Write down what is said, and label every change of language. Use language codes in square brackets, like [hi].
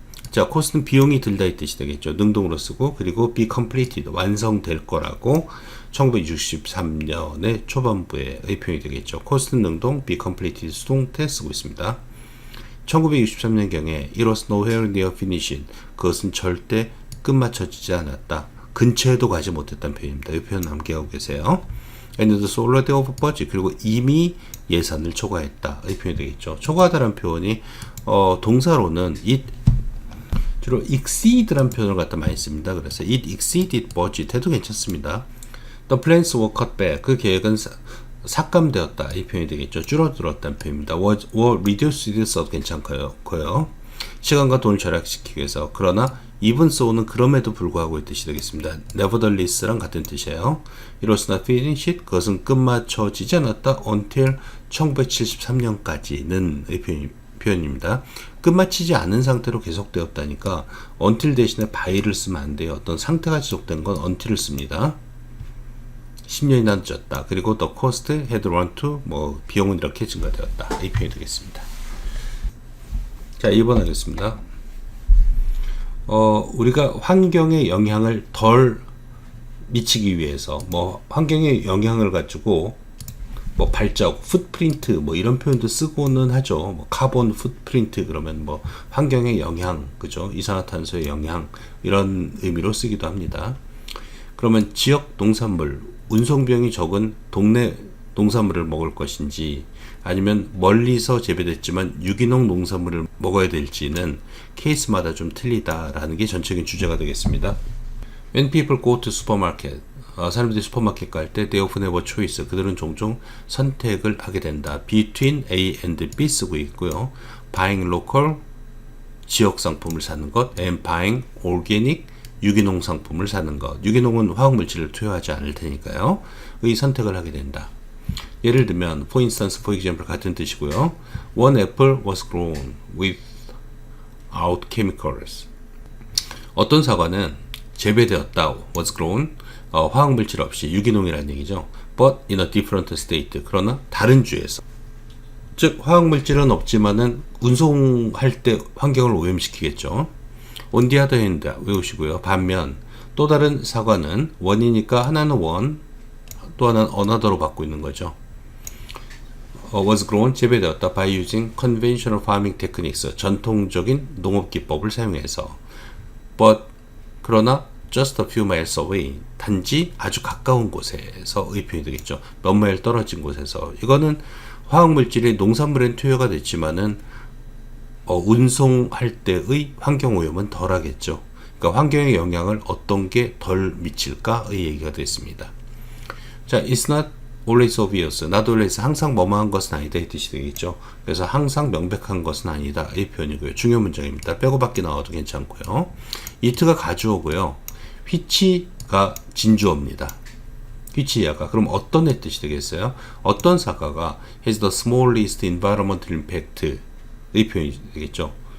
[ko] 자, cost는 비용이 들다 이 뜻이 되겠죠. 능동으로 쓰고, 그리고 be completed, 완성될 거라고 1963년의 초반부의 표현이 되겠죠. cost는 능동, be completed 수동태 쓰고 있습니다. 1963년경에 it was nowhere near finishing, 그것은 절대 끝마쳐지지 않았다. 근처에도 가지 못했다는 표현입니다. 이 표현 암기하고 계세요. [en] And the already over budget, 그리고 이미 예산을 초과했다. [ko] 이 표현이 되겠죠. 초과하다라는 표현이 동사로는 it 주로 exceed라는 표현을 갖다 많이 씁니다. 그래서 it exceeded budget 해도 괜찮습니다. [en] The plans were cut back, 그 계획은 삭감되었다. [ko] 이 표현이 되겠죠. 줄어들었다는 표현입니다. were reduced 써도 괜찮고요. 시간과 돈을 절약시키기 위해서. 그러나 even so는 그럼에도 불구하고의 뜻이 되겠습니다. nevertheless랑 같은 뜻이에요. [en] It was not finished, 그것은 끝마쳐지지 않았다. [ko] until 1973년까지는 의 표현입니다. 끝마치지 않은 상태로 계속되었다니까 until 대신에 by를 쓰면 안 돼요. 어떤 상태가 지속된 건 until을 씁니다. 10년이 늦었다. [en] 그리고 the cost had run to, 비용은 이렇게 증가되었다. [ko] 이 표현이 되겠습니다. 자, 2번 하겠습니다. 우리가 환경에 영향을 덜 미치기 위해서, 환경에 영향을 가지고, 발자국, 풋프린트, 이런 표현도 쓰고는 하죠. 카본 풋프린트, 그러면 환경의 영향, 그죠? 이산화탄소의 영향, 이런 의미로 쓰기도 합니다. 그러면 지역 농산물, 운송비용이 적은 동네 농산물을 먹을 것인지, 아니면 멀리서 재배됐지만 유기농 농산물을 먹어야 될지는 케이스마다 좀 틀리다라는 게 전체적인 주제가 되겠습니다. [en] When people go to supermarket, 사람들이 슈퍼마켓 갈 때 they often have a choice, 그들은 종종 선택을 하게 된다. between A and B 쓰고 있고요. [ko] buying local, 지역 상품을 사는 것, and buying organic, 유기농 상품을 사는 것. 유기농은 화학물질을 투여하지 않을 테니까요. 의 선택을 하게 된다. 예를 들면 for instance, for example 같은 뜻이고요. [en] One apple was grown without chemicals. [ko] 어떤 사과는 재배되었다, was grown, 화학물질 없이 유기농이라는 얘기죠. [en] But in a different state. [ko] 그러나 다른 주에서. 즉 화학물질은 없지만은 운송할 때 환경을 오염시키겠죠. [en] On the other hand 외우시고요. [ko] 반면 또 다른 사과는 원이니까 하나는 원, 또 하나는 another로 받고 있는 거죠. [en] was grown 재배되었다 by using conventional farming techniques 전통적인 농업 기법을 사용해서 but 그러나 just a few miles away 단지 아주 가까운 곳에서의 표현이 되겠죠. [ko] 몇 마일 떨어진 곳에서. 이거는 화학물질이 농산물엔 투여가 됐지만은 운송할 때의 환경오염은 덜하겠죠. 그러니까 환경에 영향을 어떤 게 덜 미칠까의 얘기가 됐습니다. [en] 자, it's not always obvious. [ko] not always 항상 뭐뭐한 것은 아니다 이 뜻이 되겠죠. 그래서 항상 명백한 것은 아니다 이 표현이고요. 중요 문장입니다. 빼고 받기 나와도 괜찮고요. it가 가주어고요. which가 진주어입니다. which야가 그럼 어떤 애 뜻이 되겠어요? 어떤 사과가 has the smallest environmental impact 이 표현이 되겠죠.